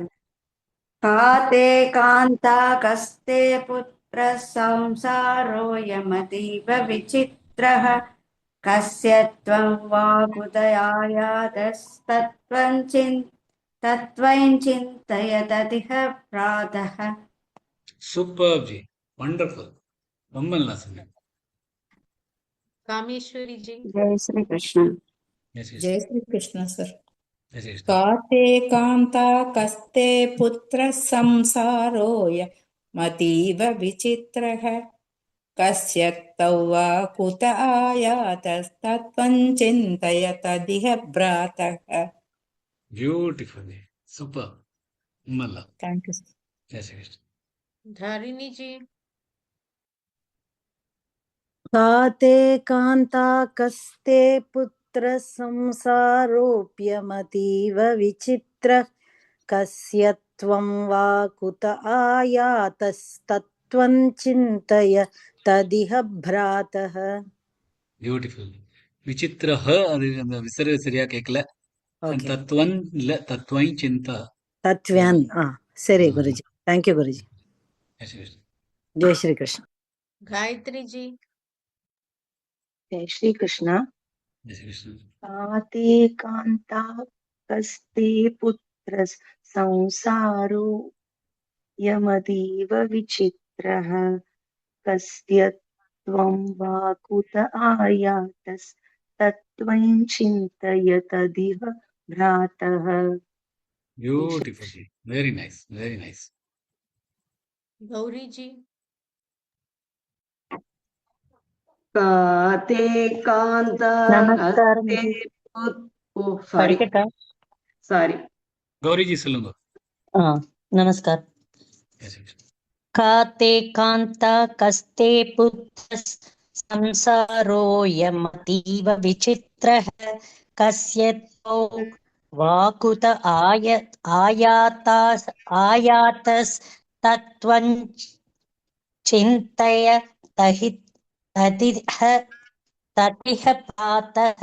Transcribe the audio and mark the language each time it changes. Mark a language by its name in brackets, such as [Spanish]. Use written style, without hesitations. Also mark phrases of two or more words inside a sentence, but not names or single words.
[Sanskrit] काते कान्ता कस्ते पुत्र संसारो यमतीव विचित्रः कस्य त्वं वा कुतयायातस्तत्त्वं चिन्तय तदिह भ्रातः. [Tamil] சூப்பர் ஜி, வண்டர்ஃபுல், ரொம்ப நல்லா சொன்னீங்க. [Hindi] कामेश्वरी जी। जय श्री कृष्ण। जय श्री जय श्री कृष्ण सर। जय श्री कृष्ण। [Sanskrit] काते कान्ता कस्ते पुत्रः संसारोऽय मतीव विचित्रः कस्य तौ वा कुत आयातस्तत्त्वं चिन्तय तदिह भ्रातः। [English] Beautiful, super, malla. Thank you. [Hindi] जय श्री कृष्ण। धारिणी जी। [Sanskrit] काते कान्ता कस्ते पुत्र संसारोऽप्यमतीव विचित्रः कस्य त्वं वा कुत आयातस्तत्त्वं चिन्तय तदिह भ्रातः. [English] பியூட்டிஃபுல். [Tamil] விசித்திர அது அந்த விசர்க சரியா கேட்கல. [English] Okay. [Tamil] தத்துவன் இல்ல தத்துவை சிந்தா. तत्व्यान् सरि गुरुजी. [English] Thank you guruji. [Hindi] जय श्री कृष्ण। जय श्री कृष्ण. गायत्री जी। जय श्री कृष्ण। जय श्री कृष्ण। [Sanskrit] काते कान्ता कस्ते पुत्र संसारो यमतीव विचित्रः कस्य त्वं वा कुत आयातस्तत्त्वं चिन्तय तदिह भ्रातः। [English] Beautiful, very nice, very nice. [Hindi] गौरी जी। [Sanskrit] काते कान्ता [Tamil] நமஸ்காரம் हस्ते ஜி. [English] सारी [Tamil] படிக்கட்டா? [English] सारी [Tamil] गौरी जी சொல்லுங்க. நமஸ்கார். [Hindi] जय श्री कृष्ण. [Sanskrit] काते कान्ता कस्ते पुत्र संसारोऽयमतीव विचित्रः कस्य त्वौ वाकुत आयातस्तत्त्वं चिन्तय तदिह प्रातः.